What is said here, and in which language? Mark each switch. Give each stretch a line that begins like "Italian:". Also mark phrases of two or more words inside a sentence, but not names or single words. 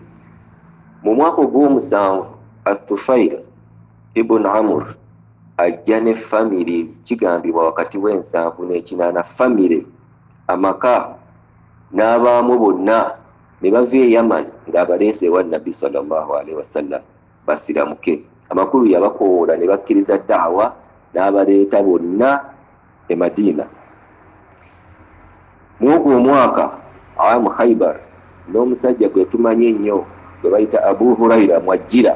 Ganda: Mu mwaka ogw'omusanvu At-Tufail ibn Amr ajja ne families, kigambibwa wakati w'ensanvu n'ekinaana, family amaka n'abaamu bonna ne bava e Yaman ng'abaleese ewa Nabbi
Arabic: صلى الله عليه وسلم
Ganda: basiramuke. Amakulu yabakoola ne bakkiriza da'wa n'abaleeta bonna e Madiina. Mwogwo omwaka awamu Khaybar n'omusajja gwe tumanyi ennyo gwe bayita Abu Huraira mwajjira.